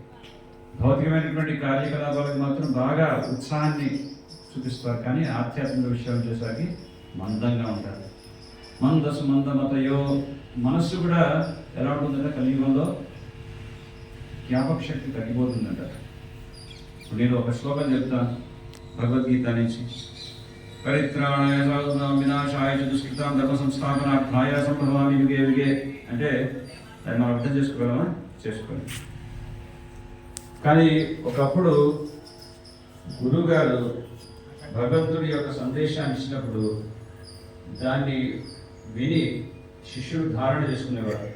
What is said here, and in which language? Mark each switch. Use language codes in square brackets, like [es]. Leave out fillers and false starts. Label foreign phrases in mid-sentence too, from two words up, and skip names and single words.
[te] భౌతికమైనటువంటి కార్యకలాపాలకు మాత్రం బాగా ఉత్సాహాన్ని చూపిస్తారు, కానీ ఆధ్యాత్మిక విషయాలు చేసేసరికి మందంగా ఉంటారు. [sa] मन्दसु मन्दमतयो, [te] మనస్సు కూడా ఎలా ఉంటుందంటే కలియుగంలో జ్ఞాపక శక్తి తగ్గిపోతుందంట. నేను ఒక శ్లోకం చెప్తాను భగవద్గీత నుంచి. [sa] परित्राणाय साधूनां विनाशाय च दुष्कृतां धर्म संस्थापनार्थाय संभवामि युगे युगे [te] అంటే అది మనం అర్థం చేసుకోగలమా? చేసుకోండి. కానీ ఒకప్పుడు గురువుగారు భగవంతుడి యొక్క సందేశాన్ని ఇచ్చినప్పుడు దాన్ని విని శిష్యుడు ధారణ చేసుకునేవాడు.